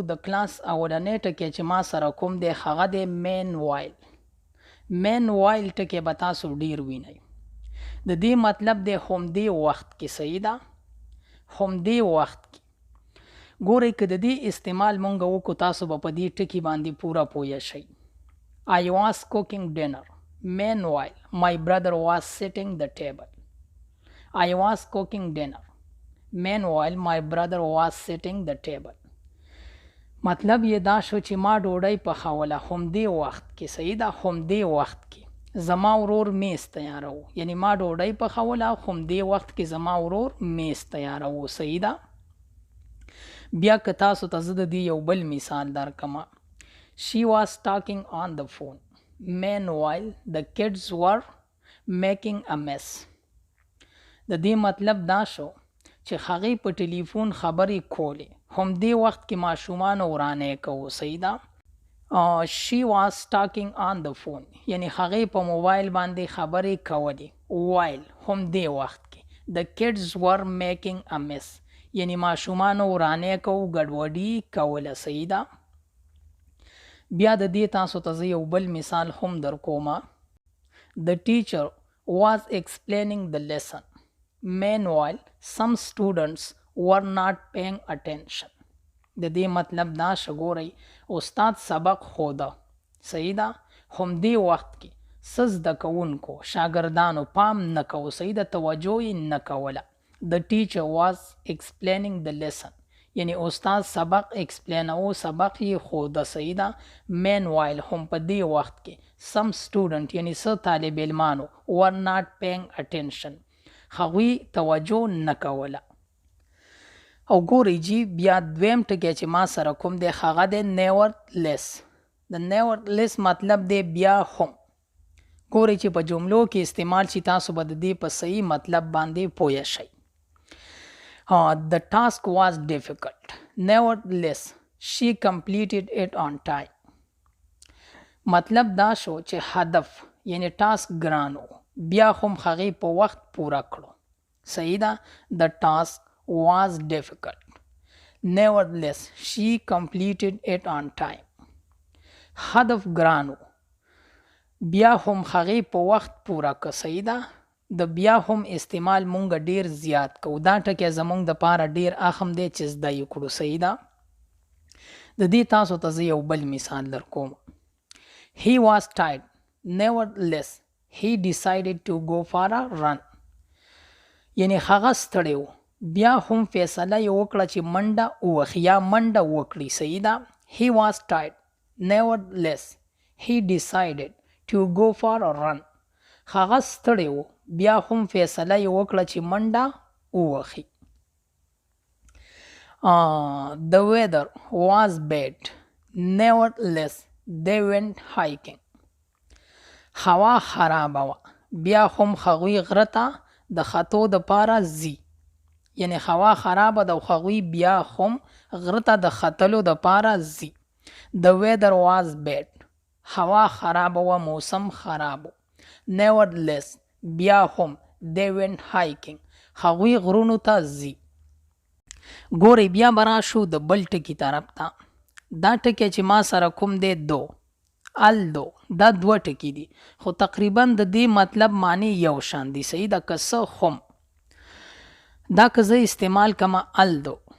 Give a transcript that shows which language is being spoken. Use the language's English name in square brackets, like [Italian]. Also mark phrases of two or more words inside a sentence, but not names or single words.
[Pashto] د کلاس اولنی ټکی چې ما سره کوم دی هغه دی مین وایل. مین وایل ټکی به تاسو ډیر وینئ. د دې مطلب دی همدې وخت کې. صحیح ده؟ همدې وخت کې. ګورئ که د دې استعمال مونږ وکړو تاسو به په دې ټکي باندې پوره پوه شئ. [English] I was cooking dinner. Meanwhile, my brother was setting the table. I was cooking dinner. Meanwhile, my brother was setting the table. [Pashto] مطلب یې دا شو چې ما ډوډۍ پخوله همدې وخت کې. صحیح ده؟ همدې وخت کې زما ورور میز تیارو، یعنی ما ډوډۍ پخوله همدې وخت کې زما ورور میز تیارو. صحیح ده؟ بیا که تاسو ته زه د دې یو بل مثال درکمه. [English] She was talking on the phone. Meanwhile, the kids were making a mess. [Pashto] د دې مطلب دا شو چې هغې په ټلیفون خبرې کولې همدې وخت کې ماشومان ورانې کوو. صحیح ده؟ [English] She was talking on the phone [Pashto] یعنی هغې په موبایل باندې خبرې کولې. while همدې وخت کې. [English] The kids were making a mess [Pashto] یعنی ماشومان ورانې کوو، ګډوډي کوله. صحیح ده؟ بیا د دې تاسو ته زه یو بل مثال هم در کومه. [English] The teacher was explaining the lesson. Meanwhile, some students were not paying attention. [Pashto] د دې مطلب دا شګورئ استاد سبق خوده. صحیح ده؟ همدې وخت کې څه زده کوونکو شاګردانو پام نه کوو. صحیح ده؟ توجه یې نه کوله. [English] The teacher was explaining the lesson [Pashto] یعنی استاد سبق ایکسپلینو، سبق یې خوده. صحیح ده؟ Meanwhile هم په دې وخت کې [English] some student [Pashto] یعنی څه طالب علمانو [English] were not paying attention [Pashto] هغوی توجه نه کوله. او ګورئ جی بیا دویم ټکی چې ما سره کوم دی هغه دی nevertheless. د nevertheless مطلب دی بیا هم. ګورئ چې په جملو کې استعمال شي تاسو به د دې په صحیح مطلب باندې پوه شئ. [English] The task was difficult. Nevertheless, she completed it on time. [Pashto] مطلب دا شو چې هدف یعنی ټاسک ګرانو بیا هم هغې په وخت پوره کړو. صحیح ده؟ [English] The task was difficult. Nevertheless, she completed it on time. [Pashto] هدف ګرانو بیا هم هغې په وخت پوره که. صحیح ده؟ د بیا هم استعمال مونږ ډیر زیات کوو. دا ټکی زمونږ دپاره ډیر اهم دی چې زده یې کړو. صحیح ده؟ د دې تاسو ته زه یو بل مثال در کوم. [English] He was tired. Nevertheless, he decided to go for a run. [Pashto] یعنی هغه ستړی و بیا هم فیصله یې وکړه چې منډه ووهي یا منډه وکړي. صحیح ده؟ [English] He was tired. Nevertheless, he decided to go for a run. [Pashto] هغه ستړی و بیا هم فیصله یې وکړه چې منډه ووهي. [English] The weather was bad. Nevertheless, they went hiking. [Pashto] هوا خرابه وه بیا هم هغوی غره ته د ختو دپاره ځي. یعنی هوا خرابه ده او هغوی بیا هم غره ته د ختلو دپاره ځي. [English] The weather was bad. [Pashto] هوا خرابه وه، موسم خراب و. Nevertheless بیا هم [English] they went hiking [Pashto] هغوی غرونو ته ځي. ګورئ بیا به راشو د بل ټکي طرف ته. دا ټکی چې ما سره کوم دی دو الدو دا دوه ټکي دي خو تقریبا د دې مطلب معنی یو شان دي. صحیح ده؟ که څه هم دا که زه استعمال کمه الدو.